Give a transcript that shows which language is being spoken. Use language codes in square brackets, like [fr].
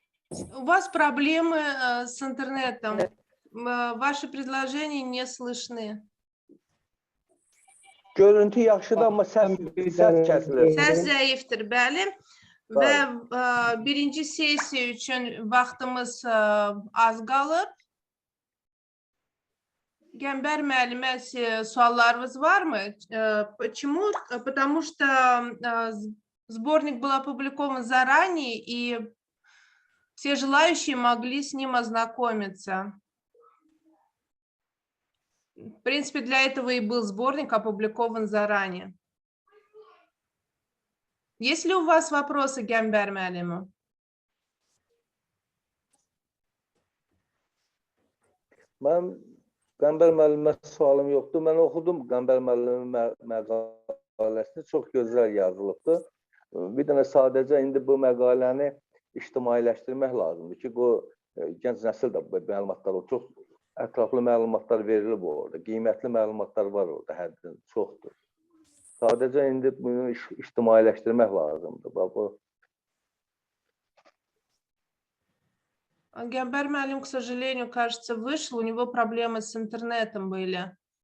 [ru] У вас проблемы с интернетом. Ваши предложения не слышны. [az] Görüntü yaxşıdır, amma səs kəsilir. Səs zəifdir, bəli. Və birinci sessiya üçün vaxtımız az qalıb. Qəmbər müəllimə suallarınız varmı? [ru] Почему? Потому что сборник был опубликован заранее, и все желающие могли с ним ознакомиться. В принципе, для этого и был сборник опубликован заранее. Есть ли у вас вопросы, Qəmbər müəllimə? [az] Mən Qəmbər müəllimə sualım yoxdur. Mən oxudum Qəmbər müəllimin məqaləsini. Çox gözəl yazılıbdır. Bir dənə sadəcə indi bu məqaləni ictimailəşdirmək lazımdır ki, bu gənc nəsil də məlumatlar, çox ətraflı məlumatlar verilib orada. Qiymətli məlumatlar var orada, həddən çoxdur. Sadəcə indi bunu ictimailəşdirmək lazımdır. Bu [ru] Qəmbər müəllim, к сожалению, кажется, вышел. У него проблемы с интернетом были.